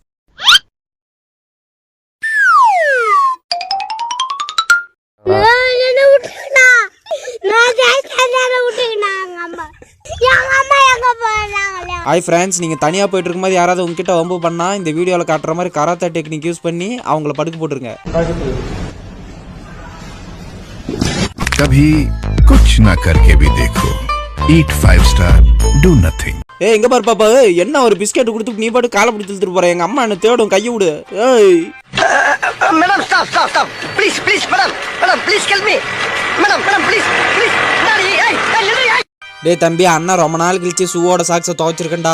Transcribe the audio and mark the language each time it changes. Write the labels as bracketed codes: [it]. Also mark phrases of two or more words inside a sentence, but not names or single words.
[en] hi friends, [ta] நீங்கள் தனியாக போயிட்டு இருக்கும்போது யாராவது உங்ககிட்ட வம்பு பண்ணால் இந்த வீடியோவில் காட்டுற மாதிரி [en] karate technique use [ta] பண்ணி அவங்கள படுக்க போட்டுருங்க. [hi] कभी कुछ ना करके भी देखो. [en] Eat 5 star, do nothing. [ta] ஏய், எங்க பாரு பாப்பா, என்ன ஒரு பிஸ்கெட் கொடுத்து நீ பாட்டு காலை பிடிச்சி இழுத்துட்டு போற. எங்க அம்மா என்ன தேடும், கையை விடு. ஏய் [en] Madam, stop please madam please help me madam please [ta] டேய் தம்பி, அண்ணா ரொம்ப நாள் கழிச்சு ஷூவோட சாக்ஸை துவைச்சிருக்கேன்டா.